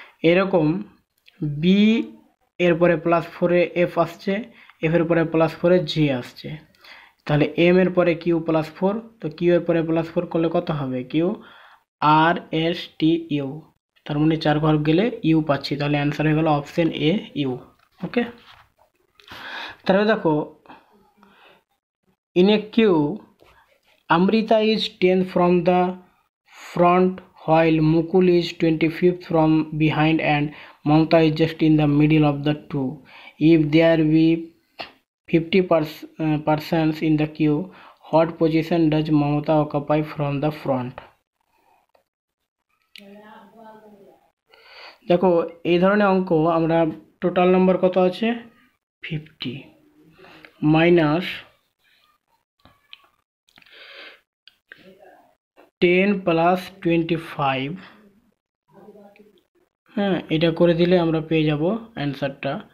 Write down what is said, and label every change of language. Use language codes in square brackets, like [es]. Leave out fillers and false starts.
[bn] এরকম বি এর পরে +4 এ এফ আসছে, এফ এর পরে +4 এ জে আসছে, তাহলে এম এর পরে কিউ +4, তো কিউ এর পরে +4 করলে কত হবে, Q আর S T U, তার মানে 4 ঘর গেলে ইউ পাচ্ছি, তাহলে অ্যান্সার হয়ে গেল অপশন এ ইউ। ওকে, তাহলে দেখো [en] in a queue Amrita is 10th from the front while Mukul is 25th from behind and Mamta is just in the middle of the two. If there be 50 persons in the queue, what position does Mamta occupy from the front? [bn] দেখো এই ধরনের অঙ্ক আমরা total number কত আছে 50 minus 10 plus 25, হ্যাঁ এটা করে দিলে আমরা পেয়ে যাব অ্যান্সারটা।